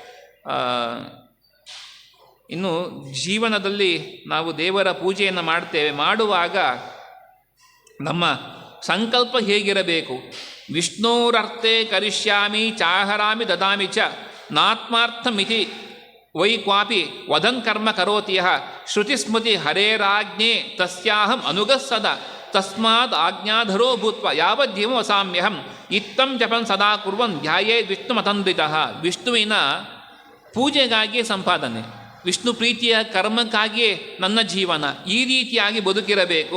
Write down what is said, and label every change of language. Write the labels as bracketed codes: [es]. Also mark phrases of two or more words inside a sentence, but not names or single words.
[kn] ಇನ್ನು ಜೀವನದಲ್ಲಿ ನಾವು ದೇವರ ಪೂಜೆಯನ್ನು ಮಾಡ್ತೇವೆ, ಮಾಡುವಾಗ ನಮ್ಮ ಸಂಕಲ್ಪ ಹೇಗಿರಬೇಕು? [sa] ವಿಷ್ಣೋರರ್ಥೆ ಕರಿಷ್ಯಾಮಿ ಚಾಹರಾಮಿ ದದಾಮಿ ಚ ನಾತ್ಮಾರ್ಥಮಿತಿ ವೈ ಕ್ವಾಪಿ ವದನ್ ಕರ್ಮ ಕರೋತಿ ಯಃ ಶ್ರುತಿಸ್ಮೃತಿ ಹರೇರಾಜ್ಞೆ ತಸ್ಯಾಹಂ ಅನುಗಸ್ಸದ ತಸ್ಮಾದ್ ಆಜ್ಞಾಧರೋ ಭೂತ್ವ ಯಾವಜ್ಜೀವ ವಸಾಮ್ಯಹಂ ಇತ್ತಂ ಜಪನ್ ಸದಾ ಕುರ್ವನ್ ಧ್ಯಾಯೇ ವಿಷ್ಣುಮತಂದ್ರಿತಃ. [kn] ವಿಷ್ಣುವಿನ ಪೂಜೆಗಾಗಿ ಸಂಪಾದನೆ, ವಿಷ್ಣು ಪ್ರೀತಿಯ ಕರ್ಮಕ್ಕಾಗಿಯೇ ನನ್ನ ಜೀವನ, ಈ ರೀತಿಯಾಗಿ ಬದುಕಿರಬೇಕು.